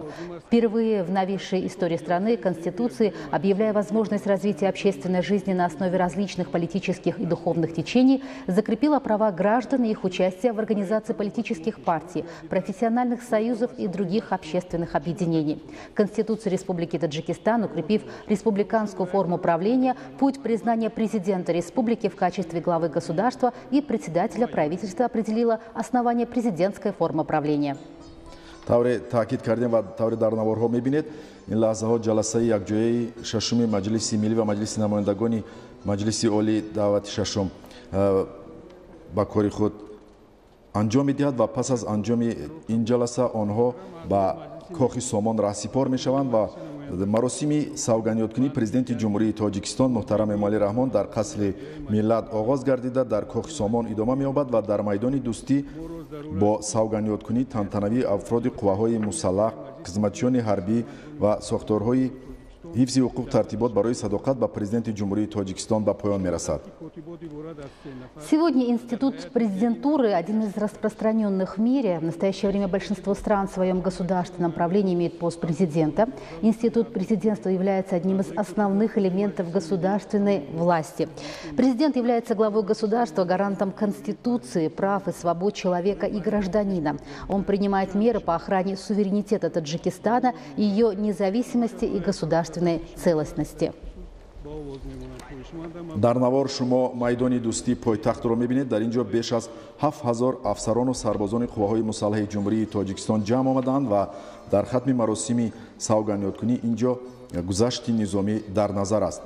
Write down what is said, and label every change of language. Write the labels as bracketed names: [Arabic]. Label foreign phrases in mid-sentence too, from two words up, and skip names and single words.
[Russian] Впервые в новейшей истории страны Конституции, объявляя возможность развития общественной жизни на основе различных политических и духовных течений, закрепила права граждан и их участия в организации политических партий, профессиональных союзов и других общественных объединений. Конституция Республики Таджикистан, укрепив республиканскую форму правления, путь признания президента республики в качестве главы государства и председателя правительства определила основание президентской формы правления. [Tajik] тавре таъкид кардем ва тавре дар наворҳо мебинед ин лаҳзаҳо ҷаласаи якҷояи шашуми маҷлиси миллӣ ва маҷлиси намояндагони маҷлиси олии даъвати шашум ба кори худ анҷом медиҳад ва пас аз анҷоми ин ҷаласа онҳо ба Кохи Самон раҳсипор мешаванд ва маросими савганиёткунии президенти ҷумҳурии Тоҷикистон муҳтарам Эмомалӣ Раҳмон дар қасри миллат оғоз гардида дар Кохи Самон идома меёбад ва дар майдони Дустӣ бо савганиёткунии тантанавии афроди қувваҳои мусаллаҳ, хизматчиёни ҳарбӣ ва сохторҳои ҳифзи ҳуқуқ тартибот барои садоқат ба президенти ҷумҳурии Тоҷикистон ба поён мерасад. [Russian] Сегодня институт президентуры – один из распространенных в мире. В настоящее время большинство стран в своем государственном правлении имеет пост президента. Институт президентства является одним из основных элементов государственной власти. Президент является главой государства, гарантом Конституции, прав и свобод человека и гражданина. Он принимает меры по охране суверенитета Таджикистана, ее независимости и государственной целостности. [Tajik] дар навор шумо майдони Дустӣ пойтахтро мебинед. дар ин ҷо беш аз 7000 афсарону сарбозони қувваҳои мусаллаҳи ҷумҳурии Тоҷикистон ҷамъ омаданд ва дар хатми маросими савганиёткунӣ ин ҷо гузашти низомӣ дар назар аст.